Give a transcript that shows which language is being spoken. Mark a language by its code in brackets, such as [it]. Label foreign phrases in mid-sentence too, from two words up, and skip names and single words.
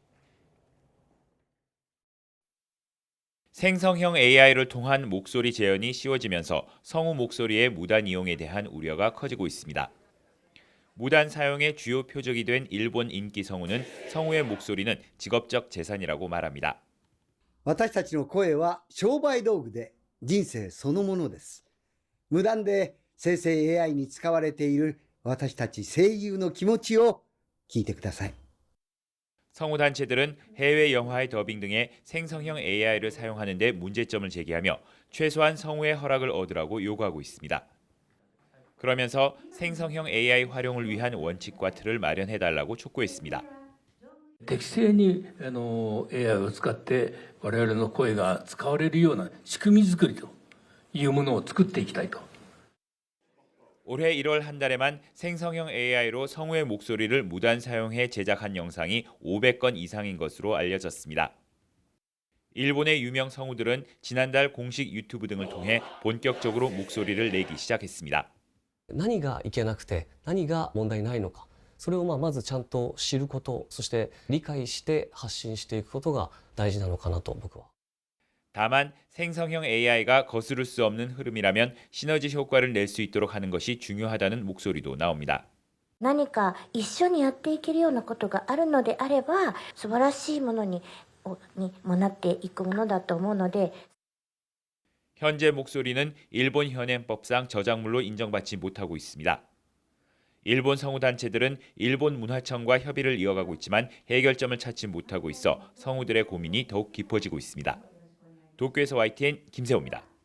[ko] 생성형 AI를 통한 목소리 재현이 쉬워지면서 성우 목소리의 무단 이용에 대한 우려가 커지고 있습니다. 무단 사용의 주요 표적이 된 일본 인기 성우는 성우의 목소리는 직업적 재산이라고 말합니다. [ja] 私たちの声は商売道具で人生そのものです。無断で生成 AI に使われている私たち声優の気持ちを聞いてください。 [ko] 성우 단체들은 해외 영화의 더빙 등의 생성형 AI를 사용하는 데 문제점을 제기하며 최소한 성우의 허락을 얻으라고 요구하고 있습니다. 그러면서 생성형 AI 활용을 위한 원칙과 틀을 마련해달라고 촉구했습니다. [ja] 適正にAI を使って我々の声が使われるような仕組み作りというものを作っていきたいと。 [ko] 올해 1월 한 달에만 생성형 AI로 성우의 목소리를 무단 사용해 제작한 영상이 500건 이상인 것으로 알려졌습니다. 일본의 유명 성우들은 지난달 공식 유튜브 등을 통해 본격적으로 목소리를 내기 시작했습니다. [ja] 何がいけなくて何が問題ないのかそれをまずちゃんと知ることそして理解して発信していくことが大事なのかなと僕は [ko] 다만 생성형 AI가 거스를 수 없는 흐름이라면 시너지 효과를 낼 수 있도록 하는 것이 중요하다는 목소리도 나옵니다. [ja] 何か一緒にやっていけるようなことがあるのであれば素晴らしいものにもなっていくものだと思うので [ko] 현재 목소리는 일본 현행법상 저작물로 인정받지 못하고 있습니다. 일본 성우 단체들은 일본 문화청과 협의를 이어가고 있지만 해결점을 찾지 못하고 있어 성우들의 고민이 더욱 깊어지고 있습니다. 도쿄에서 YTN 김세호입니다.